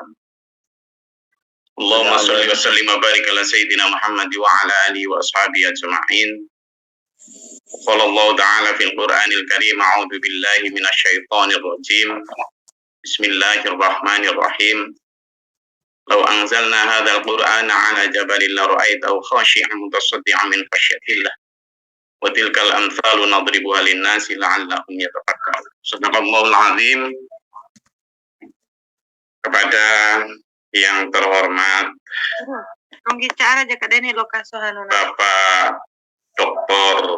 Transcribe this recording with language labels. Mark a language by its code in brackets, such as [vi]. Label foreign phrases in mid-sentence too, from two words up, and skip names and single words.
[ar] اللهم صل وسلم وبارك على سيدنا محمد وعلى آله وأصحابه أجمعين. قال الله تعالى في القرآن الكريم، أعوذ بالله من الشيطان الرجيم. Bismillahirrahmanirrahim. لو أنزلنا هذا القرآن على جبل لرأيته خاشعا متصدعا من خشية الله. وتلك الأمثال نضربها للناس لعلهم يتفكرون. صدق الله العظيم. [id] Kepada yang terhormat Bapak Dr.